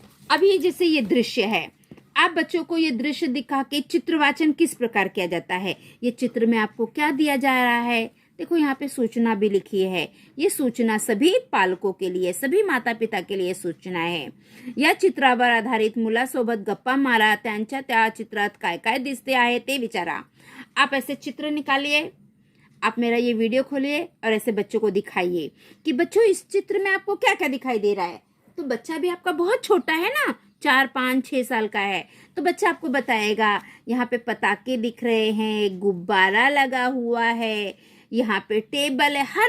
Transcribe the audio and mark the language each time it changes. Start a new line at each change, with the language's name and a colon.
Hindi: अभी जैसे ये दृश्य है, आप बच्चों को ये दृश्य दिखा के चित्रवाचन किस प्रकार किया जाता है, ये चित्र में आपको क्या दिया जा रहा है। देखो यहाँ पे सूचना भी लिखी है। ये सूचना सभी पालकों के लिए, सभी माता पिता के लिए सूचना है।
Marathi: या चित्रावर आधारित मुलासोबत गप्पा मारा, त्यांच्या त्या चित्रात काय काय दिसते आहे ते विचारा।
Hindi: आप ऐसे चित्र निकालिए, आप मेरा ये वीडियो खोलिए और ऐसे बच्चों को दिखाइए कि बच्चों इस चित्र में आपको क्या क्या दिखाई दे रहा है। तो बच्चा भी आपका बहुत छोटा है ना, 4, 5, 6 साल का है, तो बच्चा आपको बताएगा यहाँ पे पताके दिख रहे हैं, गुब्बारा लगा हुआ है, यहाँ पे टेबल है।